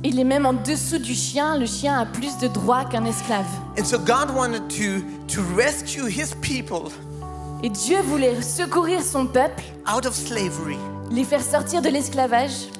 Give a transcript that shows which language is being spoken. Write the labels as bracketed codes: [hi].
[fr] Il est même en dessous du chien. Le chien a plus de droits qu'un esclave. [en] And so God wanted to rescue his people [fr] Et Dieu voulait secourir son peuple, [en] out of slavery, [fr] les faire sortir de l'esclavage